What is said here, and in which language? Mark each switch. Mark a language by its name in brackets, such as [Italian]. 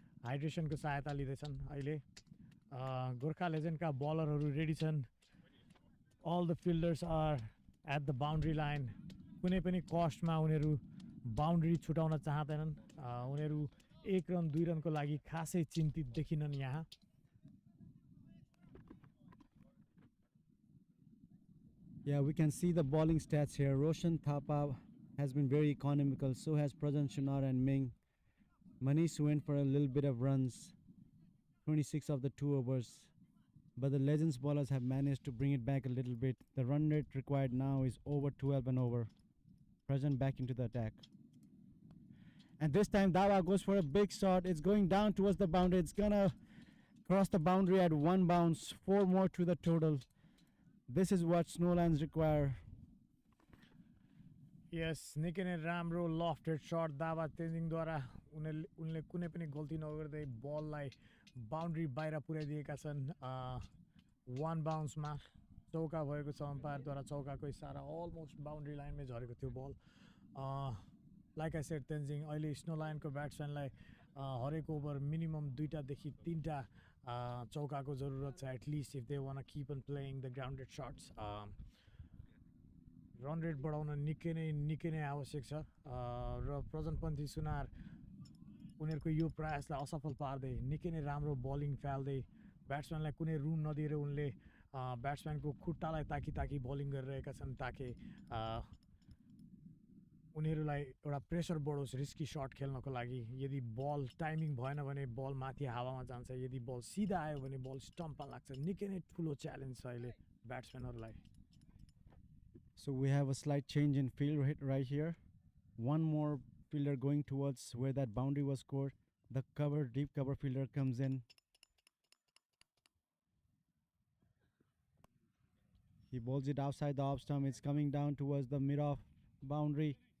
[Nepali] हाइड्रेसनको सहायता लिँदैछन् अहिले गोर्खा लेजेन्डका बलरहरू रेडी छन् [English] all the fielders are at the boundary line [Nepali] कुनै पनि कस्टमा उनीहरू बााउन्ड्री छुटाउन चाहँदैनन् उनीहरू 1 रन 2 रनको लागि खासै चिन्तित देखिनन् यहाँ [English] Yeah, we can see the bowling stats here. Roshan Thapa has been very economical. So has Prajan Chunar and Ming. Manish went for a little bit of runs, 26 of the 2 overs. But the Legends bowlers have managed to bring it back a little bit. The run rate required now is over 12 and over. Prajan back into the attack. And this time Dawa goes for a big shot. It's going down towards the boundary. It's gonna cross the boundary at 1 bounce. 4 more to the total. This is what Snowlands require. [Nepali] यस निकै नै राम्रो लफ्टेड सट दावा तेन्जिङद्वारा उनले कुनै पनि गल्ती नगर्दै बललाई boundary बाहिर पुर्याइदिएका छन् 1 बाउन्समा चौका भएको छ अम्पायरद्वारा चौकाको इसारा अलमोस्ट बााउन्ड्री लाइनमै झरेको थियो बल [English] like I said [Nepali] तेन्जिङ अहिले स्नो लायनको ब्याट्सम्यानलाई हरेक ओभर मिनिमम 2टादेखि 3टा चौकाको जरुरत छ [English] at least if they want keep on playing the grounded shots [Nepali] run rate बढाउन निकै नै आवश्यक छ र प्रजनपन्थी सुनार उनीहरूको यो प्रयासलाई असफल पार्दै निकै नै राम्रो बलिङ फाल्दै ब्याट्सम्यानलाई कुनै रुम नदिएर उनले ब्याट्सम्यानको खुट्टालाई ताकी बलिङ गरिरहेका छन् ताकि उनीहरूलाई एउटा प्रेसर बढोस् रिस्की सट खेल्नको लागि यदि बल टाइमिङ भएन भने बल माथि हावामा जान्छ यदि बल सिधा आयो भने बल स्टम्पमा लाग्छ निकै नै ठुलो च्यालेन्ज छ अहिले ब्याट्सम्यानहरूलाई [English] So we have a slight change in field right here. One more fielder going towards where that boundary was scored. The deep cover fielder comes in. He bowls it outside the off stump. It's coming down towards the mid-off boundary.